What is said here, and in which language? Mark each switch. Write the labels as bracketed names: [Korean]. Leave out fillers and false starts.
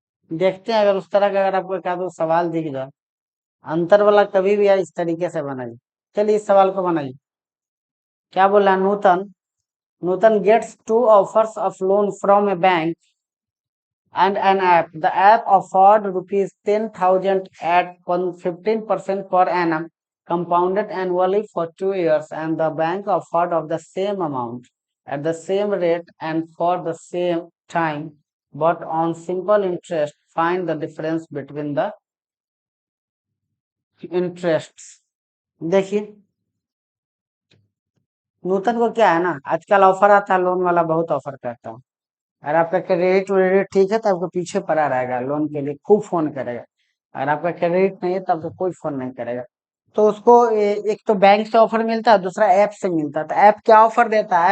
[Hindi] देखते हैं अगर उस तरह का अगर आपको क्या तो सवाल दिख जाए। अंतर वाला कभी भी इस तरीके से बनाइए। चलिए इस सवाल को बनाइए। क्या बोला? [English] Nutan Nutan gets to offers of loan from a bank and an app. The app offered rupees 10,000 at 15% per annum, compounded annually for 2 years, and the bank offered of the same amount at the same rate and for the same time, but on simple interest. Find the difference between the interests. [Hindi] देखिए, नूतन को क्या है ना, आजकल offer आता है loan वाला, बहुत ऑफर करता है। अगर आपका क्रेडिट वेडिट ठीक है तो आपको पीछे पड़ा रहेगा, लोन के लिए खूब फोन करेगा। अगर आपका क्रेडिट नहीं है तो आपको कोई फोन नहीं करेगा। तो उसको एक तो बैंक से ऑफर मिलता है, दूसरा ऐप से मिलता है। तो ऐप क्या ऑफर देता है?